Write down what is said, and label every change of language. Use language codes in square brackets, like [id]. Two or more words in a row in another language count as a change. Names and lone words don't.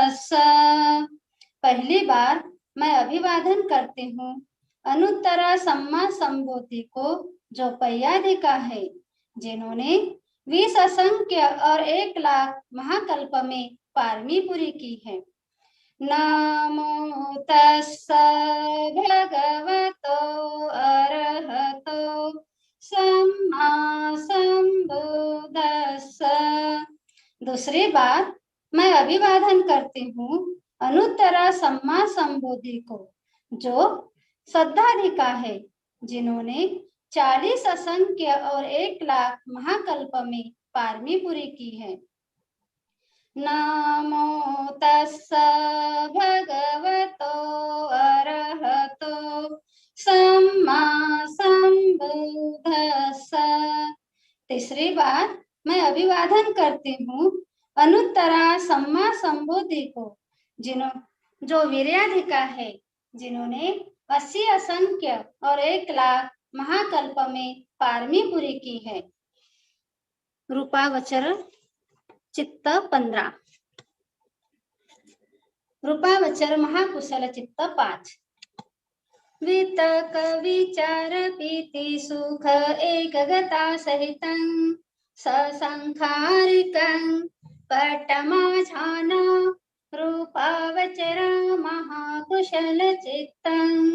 [hi] पहली बार मैं अभिवादन करती हूँ [pi] अनुत्तरा सम्मा संबोधि [hi] को, जो पय्यादिका है, जिन्होंने 20 असंख्य और 1 लाख महाकल्प में पारमी पूरी की है। [pi] नमो तस्स भगवतो अरहतो सम्मा संबुद्धस्स। [hi] दूसरी बार मैं अभिवादन करती हूँ [pi] अनुत्तरा सम्मा संबोधि [hi] को, जो श्रद्धाधिका है, जिन्होंने 40 असंख्य और 1 लाख महाकल्प में पारमी पूरी की है। [pi] नमो तस्स भगवतो अरहतो सम्मा संबुद्धस्स। [hi] तीसरी बार मैं अभिवादन करती हूँ [pi] अनुत्तरा सम्मा संबोधि [hi] को, जो वीर्याधिका है, जिन्होंने 80 असंख्य और 1 लाख महाकल्प में पारमी पूरी की है। [pi] रूपावचर चित्त 15। रूपावचर महाकुशल चित्त 5। वितक विचार पीति सुख एकगता सहितं ससंखारिकं पटमाझान रूपावचर महाकुशल चित्तं।